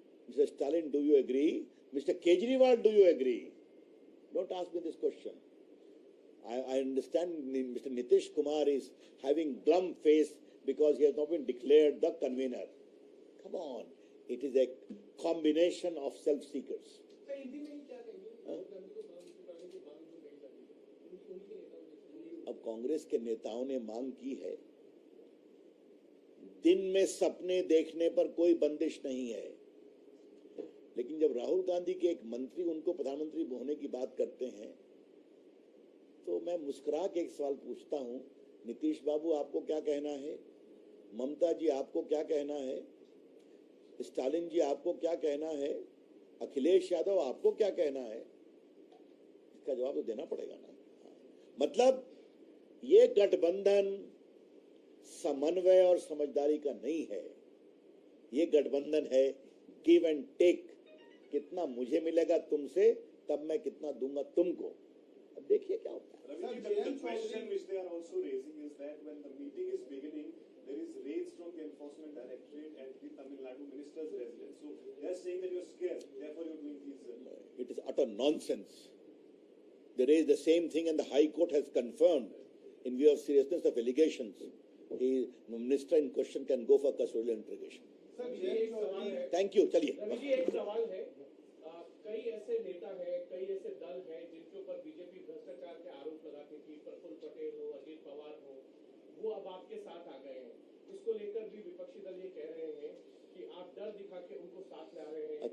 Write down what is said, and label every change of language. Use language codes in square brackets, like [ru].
[en] Mr. Stalin, do you agree? Mr. Kejriwal, do you agree? Don't ask me this question. I understand Mr. Nitish Kumar is having glum face because he has not been declared the convener. Come on. It is a combination of self-seekers. [hi] Sir Hindi में ही क्या कहेंगे राहुल गांधी को प्रधानमंत्री बनाने की मांग जो कही जाती है उनके नेताओं ने अब कांग्रेस के नेताओं ने मांग की है. दिन में सपने देखने पर कोई बंदिश नहीं है, लेकिन जब राहुल गांधी के एक मंत्री उनको प्रधानमंत्री होने की बात करते हैं तो मैं मुस्कुरा के एक सवाल पूछता हूं, नीतीश बाबू आपको क्या कहना है? ममता जी आपको क्या कहना है? स्टालिन जी आपको क्या कहना है? अखिलेश यादव आपको क्या कहना है? इसका जवाब तो देना पड़ेगा ना. मतलब ये गठबंधन समन्वय और समझदारी का नहीं है, ये गठबंधन है गिव एंड टेक. कितना मुझे मिलेगा तुमसे तब मैं कितना दूंगा तुमको. अब देखिए क्या होता है. [en] The question which they are also raising is that when the meeting is beginning, there is raids from the Enforcement Directorate at the Tamil Nadu minister's residence. So they are saying that you are scared, therefore you are doing these. It is utter nonsense. They raised the same thing and the High Court has confirmed in view of seriousness of allegations. The minister in question can go for custodial interrogation. [hi] Sir ये एक सवाल है. [en] Thank you. [hi] चलिए. रवि जी एक सवाल है. कई ऐसे नेता हैं, कई ऐसे दल हैं जिनके ऊपर बीजेपी भ्रष्टाचार के आरोप लगाती थी. प्रफुल्ल पटेल हो, अजीत पवार हो, वो अब आपके साथ आ गए हैं. इसको लेकर भी विपक्षी दल ये कह रहे हैं कि आप डर दिखा के उनको साथ ला रहे हैं.